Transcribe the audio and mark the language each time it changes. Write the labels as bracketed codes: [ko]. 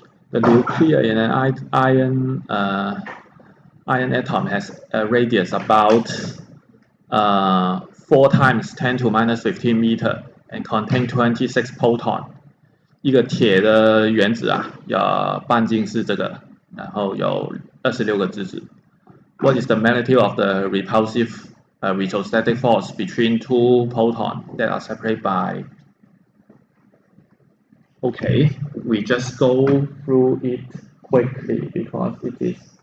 [en] The nucleus in an iron atom has a radius about 4 times 10 to minus 15 meter and contain 26 proton. [zh] 一个铁的原子啊，半径是这个，然后有26个质子。 [en] What is the magnitude of the repulsive electrostatic force between two protons that are separated by? Okay, we just go through it quickly because it is